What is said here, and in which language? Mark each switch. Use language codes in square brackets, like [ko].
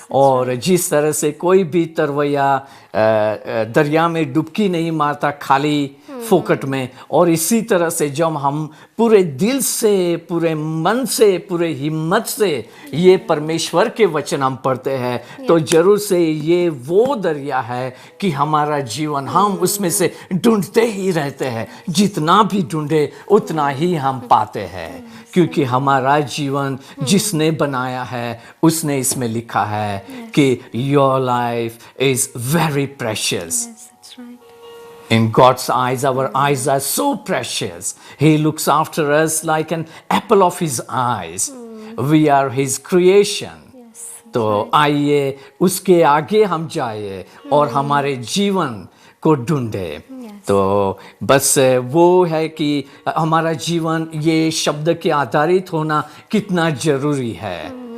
[hi] और जिस तरह से कोई भी तरवैया दरिया में डुबकी नहीं मारता खाली फोकट में, और इसी तरह से जब हम पूरे दिल से, पूरे मन से, पूरे हिम्मत से ये परमेश्वर के वचन हम पढ़ते हैं तो जरूर से ये वो दरिया है कि हमारा जीवन हम उसमें से ढूंढते ही रहते हैं। जितना भी ढूंढे उतना ही हम पाते हैं, क्योंकि हमारा जीवन जिसने बनाया है उसने इसमें लिखा है कि [en] Your life is very precious. In God's eyes, our eyes are so precious. He looks after us like an apple of His eyes. We are His creation. [hi] तो आइए उसके आगे हम जाए और हमारे जीवन को ढूंढे। तो बस वो है कि हमारा जीवन ये शब्द के आधारित होना कितना ज़रूरी है।